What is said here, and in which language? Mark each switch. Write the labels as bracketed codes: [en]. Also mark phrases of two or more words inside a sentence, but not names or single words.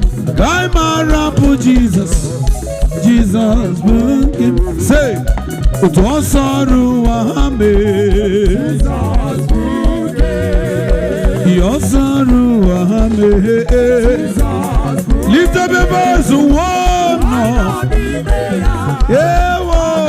[ig] Aga m arapụ Jesus. Jesus bụ nke m. Say, otu ọ sọrọ ụwa ha mee. Ihe ọ sọrọ ụwa ha mee. [en] Lift up your voice, [ig] ụwa m nọ. Ewo.